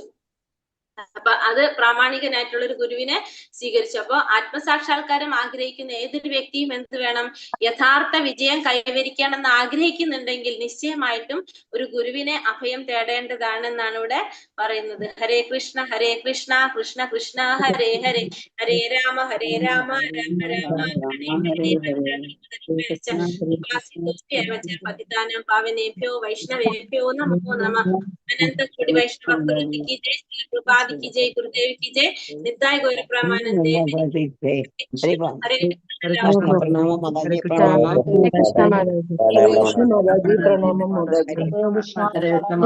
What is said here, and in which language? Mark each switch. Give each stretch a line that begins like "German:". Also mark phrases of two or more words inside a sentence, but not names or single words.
Malayalam: അപ്പൊ അത് പ്രാമാണികനായിട്ടുള്ള ഒരു ഗുരുവിനെ സ്വീകരിച്ചു. അപ്പൊ ആത്മസാക്ഷാത്കാരം ആഗ്രഹിക്കുന്ന ഏതൊരു വ്യക്തിയും എന്ത് വേണം? യഥാർത്ഥ വിജയം കൈവരിക്കണമെന്ന് ആഗ്രഹിക്കുന്നുണ്ടെങ്കിൽ നിശ്ചയമായിട്ടും ഒരു ഗുരുവിനെ അഭയം തേടേണ്ടതാണെന്നാണ് ഇവിടെ പറയുന്നത്.
Sanskrit: ഹരേ കൃഷ്ണ കൃഷ്ണ കൃഷ്ണ ഹരേ ഹരേ, ഹരേ രാമ രാമ രാമ ഹരേ പതിതാനാം പാവനേഭ്യോ വൈഷ്ണവേഭ്യോ നമോ നമഃ.
Hindi: अनंत कोटि वैष्णव भक्तवृंद की जय, श्री प्रभुपाद की जय, गुरुदेव की जय, निताय गौर प्रेमानंदे हरे कृष्ण माताजी प्रणाम माताजी।